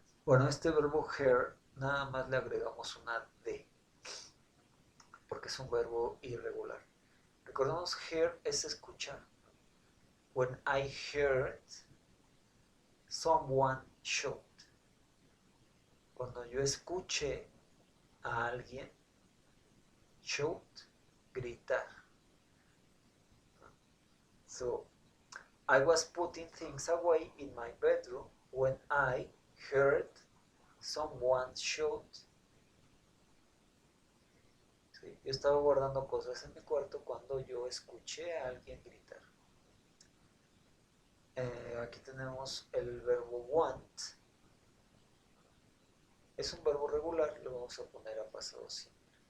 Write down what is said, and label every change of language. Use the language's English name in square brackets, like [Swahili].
[Spanish] bueno, este verbo hair nada más le agregamos una D porque es un verbo irregular. Recordemos hear es escuchar. [English] When I heard someone shout. [Spanish] Cuando yo escuché a alguien shout, gritar. [English] So, I was putting things away in my bedroom when I heard someone shout. [Spanish] Sí, yo estaba guardando cosas en mi cuarto cuando yo escuché a alguien gritar. Aquí tenemos el verbo want. Es un verbo regular, lo vamos a poner a pasado simple.